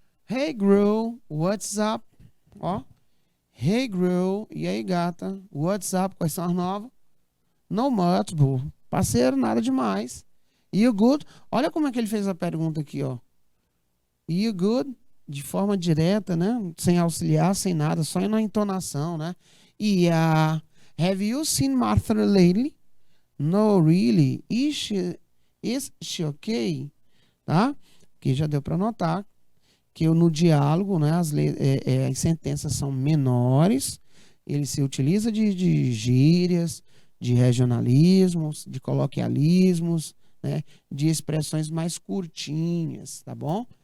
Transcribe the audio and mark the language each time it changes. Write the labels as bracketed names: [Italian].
[English] Hey, girl, what's up? [Portuguese] Ó. [English] Hey, girl, [Portuguese] e aí, gata? [English] What's up? [Portuguese] Quais são as novas? [English] No much, boo. [Portuguese] Parceiro, nada demais. [English] You good? [Portuguese] Olha como é que ele fez a pergunta aqui, ó. [English] You good? [Portuguese] De forma direta, né? Sem auxiliar, sem nada, só na entonação, né? [English] Yeah. Have you seen Martha lately? No, really. Is she okay? [Portuguese] Tá? Que já deu para notar que no diálogo, né, as sentenças são menores, ele se utiliza de gírias, de regionalismos, de coloquialismos, né, de expressões mais curtinhas, tá bom?